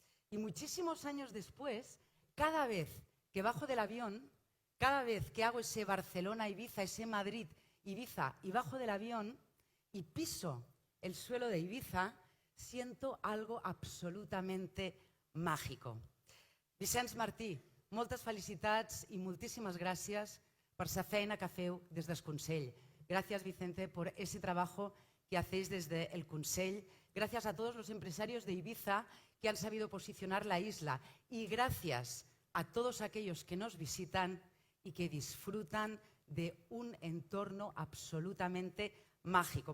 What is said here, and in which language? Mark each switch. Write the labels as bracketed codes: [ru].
[es] Y muchísimos años después, cada vez que bajo del avión, cada vez que hago ese Barcelona-Ibiza, ese Madrid-Ibiza y bajo del avión y piso el suelo de Ibiza, siento algo absolutamente mágico. [ca] Vicenç Martí, moltes felicitats y moltíssimes gràcies per la feina que feu des del Consell. [es] Gracias, Vicente, por ese trabajo que hacéis desde el Consell. Gracias a todos los empresarios de Ibiza que han sabido posicionar la isla. Y gracias a todos aquellos que nos visitan y que disfrutan de un entorno absolutamente mágico.